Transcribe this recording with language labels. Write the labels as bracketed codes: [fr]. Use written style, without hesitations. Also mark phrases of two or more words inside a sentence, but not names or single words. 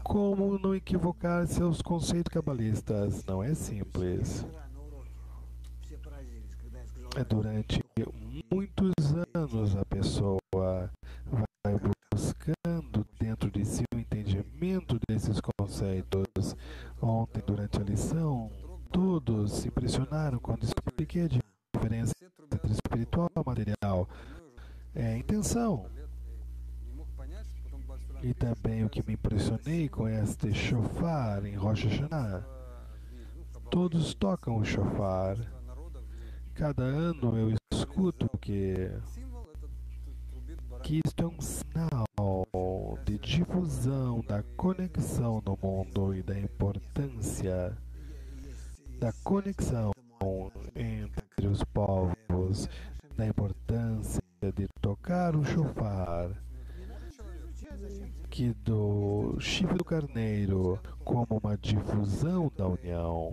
[pt] Como não equivocar seus conceitos cabalistas? Não é simples. [ru] Вчера на уроке все поразились, когда я сказал, [pt] É durante muitos anos a pessoa vai buscando dentro de si o entendimento desses conceitos. Ontem, durante a lição, todos se impressionaram quando expliquei a diferença [ru] все трубят [pt] entre espiritual e material. É a intenção. [ru] не мог понять, что потом Бальсулам [pt] E também o que me impressionei com este shofar em Rosh Hashanah. Todos tocam o shofar. [ru] народа в мире. [pt] Cada ano eu escuto [ru] Символ это трубит барабан. [pt] que isto é um sinal de difusão da conexão no mundo e da importância da conexão entre os povos, da importância de tocar o shofar, que do chifre do carneiro como uma difusão da união.